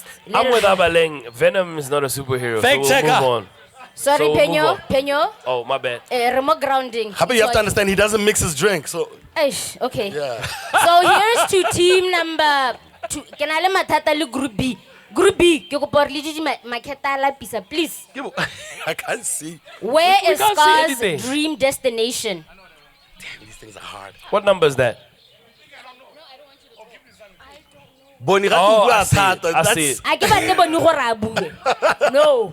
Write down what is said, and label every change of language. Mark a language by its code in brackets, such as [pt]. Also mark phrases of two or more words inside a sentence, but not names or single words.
[en] I'm with Abaleng. Venom is not a superhero. Fact so we'll checker. move on. Sorry, So we'll move on. Phenyo. Oh, my bad. Remote grounding. How about you have to understand he doesn't mix his drink, so Eish, okay. yeah. So here's to team number 2. Can I let Matata look group B? [st] Group B, ke kopa re le didi maketa la pisa, [en] please. I can't see. Where We is can't see Scar's anything. dream destination? These things are hard. What number is that? Boni Oh, I see it. I give a table No.